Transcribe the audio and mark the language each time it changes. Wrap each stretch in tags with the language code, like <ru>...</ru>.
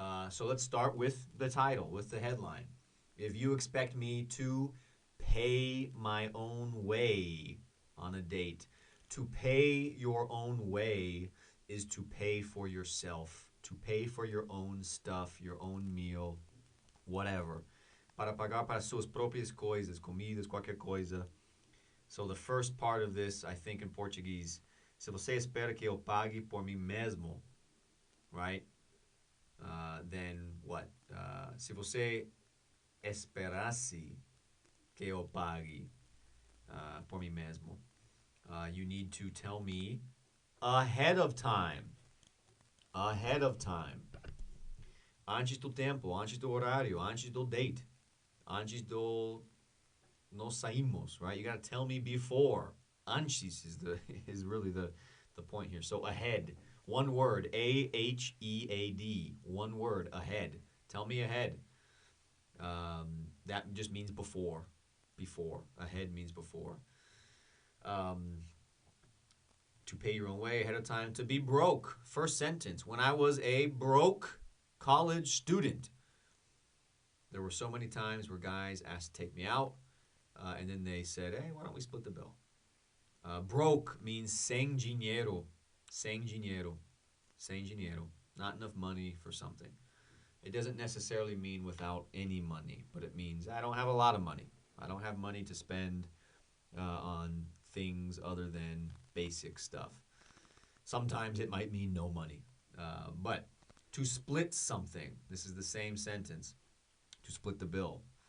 <en>So let's start with the title, with the headline. If you expect me to pay my own way on a date. To pay your own way is to pay for yourself, to pay for your own stuff, your own meal, whatever.</en> <pt>Para pagar para suas próprias coisas, comidas, qualquer coisa.</pt> <en>So the first part of this, I think in Portuguese,</en> <pt>se você espera que eu pague por mim mesmo,</pt> <en>right? Then what?</en> <pt>Se você esperasse que eu pague por mim mesmo,</pt> <en>you need to tell me ahead of time. Ahead of time.</en> <pt>Antes do tempo, antes do horário, antes do date, antes do nos saímos, right?</pt> <en>You got to tell me before. Antes is the is really the point here. So ahead, one word, ahead, one word, ahead. Tell me ahead. That just means before. Before. Ahead means before. Um, to pay your own way ahead of time. To be broke. First sentence. When I was a broke college student, there were so many times where guys asked to take me out, and then they said, "Hey, why don't we split the bill?" Broke means</en> <pt>sem dinheiro. Sem dinheiro. Sem dinheiro.</pt> <en>Not enough money for something. It doesn't necessarily mean without any money, but it means I don't have a lot of money. I don't have money to spend on things other than basic stuff. Sometimes it might mean no money. But to split something, this is the same sentence, to split the bill.</en>